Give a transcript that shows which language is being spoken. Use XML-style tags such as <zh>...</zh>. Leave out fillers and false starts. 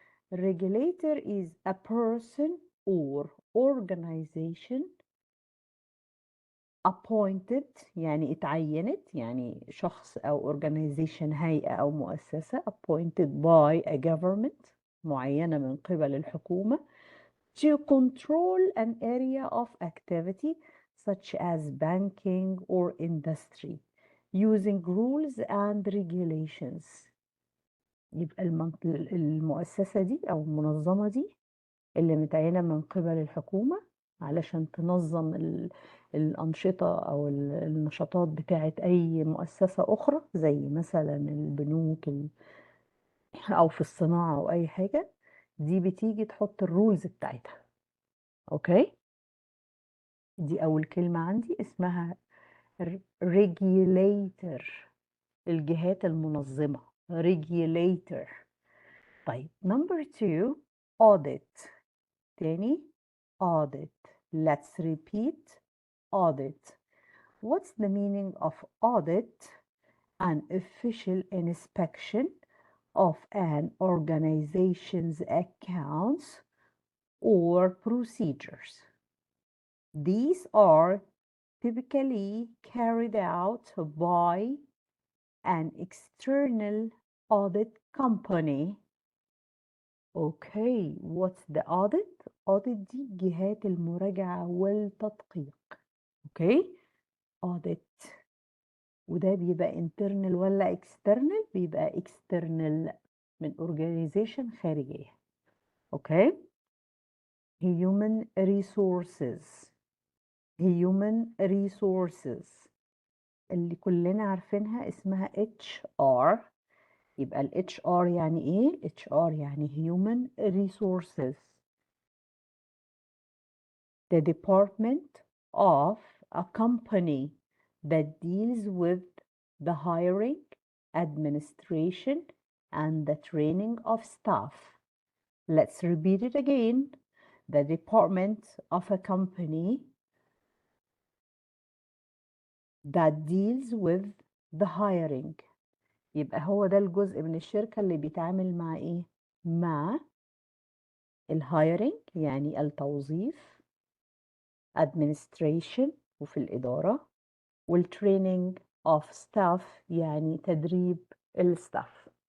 <en>Regulator is a person or organization appointed</en> <ar>يعني اتعينت، يعني شخص أو</ar> <en>organization</en> <ar>هيئة أو مؤسسة</ar> <en>appointed by a government</en> <ar>معينة من قبل الحكومة</ar> <en>to control an area of activity such as banking or industry using rules and regulations.</en> <ar>يبقى المؤسسة دي أو المنظمة دي اللي متعينة من قبل الحكومة علشان تنظم الأنشطة أو النشاطات بتاعة أي مؤسسة أخرى، زي مثلا البنوك أو في الصناعة أو أي حاجة. دي بتيجي تحط الرولز بتاعتها. أوكي، دي أول كلمة عندي اسمها regulator، الجهات المنظمة regulator.</ar> <en>طيب number 2 audit. تاني audit. Let's repeat audit. What's the meaning of audit? An official inspection of an organization's accounts or procedures. These are typically carried out by an external audit company. Okay, what's the audit?</en> <ar>audit دي جهات المراجعة والتدقيق. Okay, audit. وده بيبقى internal ولا external؟ بيبقى external من organization خارجية.</ar> <en>Okay, human resources.</en> <ar>human resources اللي كلنا عارفينها اسمها HR. يبقى ال HR يعني ايه؟ HR يعني human resources.</ar> <en>The department of a company that deals with the hiring, administration, and the training of staff. Let's repeat it again. The department of a company that deals with the hiring.</en> <ar>يبقى هو ده الجزء من الشركة اللي بيتعامل مع ايه؟ مع الهايرنج يعني التوظيف، administration وفي الإدارة، وال</ar> <en>training of staff</en> <ar>يعني تدريب الستاف.</ar>